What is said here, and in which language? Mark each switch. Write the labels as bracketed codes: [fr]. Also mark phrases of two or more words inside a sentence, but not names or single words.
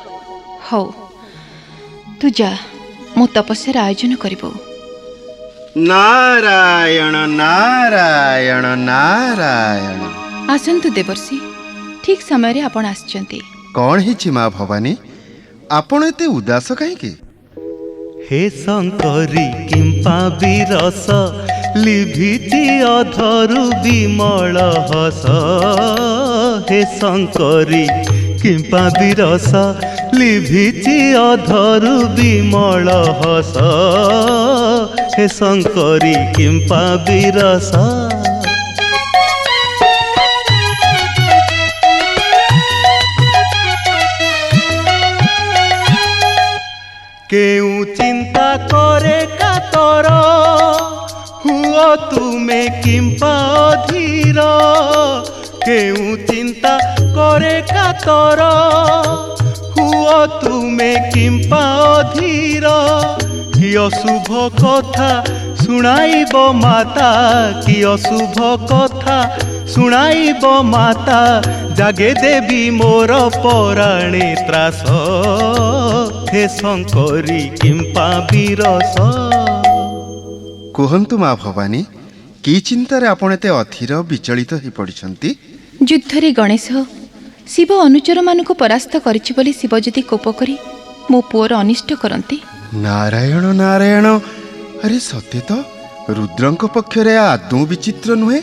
[or] ହଉ, ତୁ ଯା, ମୁଁ ତପସ୍ୟାର ଆୟୋଜନ କରିବୁ। ନାରାୟଣ ନାରାୟଣ ନାରାୟଣ। ଆସନ୍ତୁ ଦେବର୍ଷି, ଠିକ୍ ସମୟରେ ଆପଣ ଆସିଛନ୍ତି। କଣ ହେଇଛି ମା ଭବାନୀ, ଆପଣ ଏତେ ଉଦାସ କାହିଁକି? ହେ ଶଙ୍କରୀ କିମ୍ପା ବିରସ ଲିଭିଛି ଅଧରୁ ବିମଳ ହସ। ହେ ଶଙ୍କରୀ କିମ୍ପା ବିରସ ଲିଭିଛି ଅଧରୁ ବିମଳ ହସ। ହେ ଶଙ୍କରୀ କିମ୍ପା ବିରସ। କେଉଁ ଚିନ୍ତା କରେ କାତର ହୁଅ ତୁମେ କିମ୍ପା ଅଧୀର। କେଉଁ ଚିନ୍ତା କରେ କାତର ହୁଅ ତୁମେ କିମ୍ପା ଅଧୀର। କି ଅଶୁଭ କଥା ଶୁଣାଇବ ମାତା, କି ଅଶୁଭ କଥା ଶୁଣାଇବ ମାତା। ଜାଗେ ଦେବୀ ମୋର ପରାଣେ ତ୍ରାସ। ହେ ଶଙ୍କରୀ କିମ୍ପା ବିରସ। କୁହନ୍ତୁ ମା ଭବାନୀ, କି ଚିନ୍ତାରେ ଆପଣ ଏତେ ଅଧୀର ବିଚଳିତ ହୋଇ ପଡ଼ିଛନ୍ତି? ଯୁଦ୍ଧରେ ଗଣେଶ ଶିବ ଅନୁଚରମାନଙ୍କୁ ପରାସ୍ତ କରିଛି ବୋଲି ଶିବ ଯଦି କୋପ କରି ମୋ ପୁଅର ଅନିଷ୍ଟ କରନ୍ତି। ନାରାୟଣ ନାରାୟଣ, ଆରେ ସତେ ତ ରୁଦ୍ରଙ୍କ ପକ୍ଷରେ ଆଦୌ ବିଚିତ୍ର ନୁହେଁ।